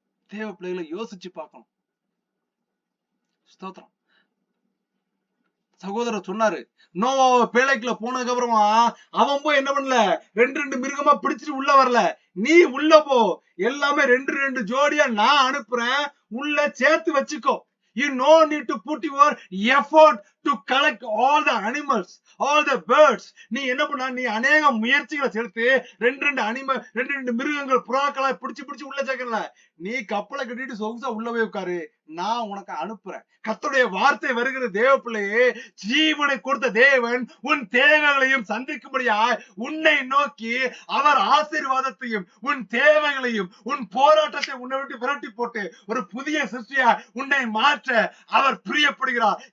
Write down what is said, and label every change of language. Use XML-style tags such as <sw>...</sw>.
<ta>தேவ பிள்ளைகளை யோசிச்சு பார்க்கணும். ஸ்தோத்திரம். சகோதரர் சொன்னாரு, நோவாவை பேழைக்குள்ள போனதுக்கு அப்புறமா அவன் போய் என்ன பண்ணல, 2 மிருகமா பிடிச்சிட்டு உள்ள வரல. நீ உள்ள போ, எல்லாமே 2 ஜோடியா நான் அனுப்புறேன், உள்ள சேர்த்து வச்சுக்கோ.</ta> <en>You no need to put your effort to collect all the animals, all the birds.</en> <ta>நீ என்ன பண்ண, நீ அநேக முயற்சிகளை செலுத்து 2 மிருகங்கள் புறாக்களா பிடிச்சு உள்ள சேர்க்கல. நீ கப்பலை கட்டிட்டு சொகுசா உள்ள போய் உட்காரு, நான் உனக்கு அனுப்புறேன். கர்த்தருடைய வார்த்தை வருகிற தேவ பிள்ளையே, ஜீவனை கொடுத்த தேவன் உன் தேவைகளையும் சந்திக்கும்படியா உன்னை நோக்கி அவர் ஆசீர்வாதத்தையும் உன் தேவைகளையும் உன் போராட்டத்தை உன்னை விட்டு விரட்டி போட்டு ஒரு புதிய சிருஷ்டியா உன்னை மாற்ற அவர் பிரியப்படுகிறார்.</ta>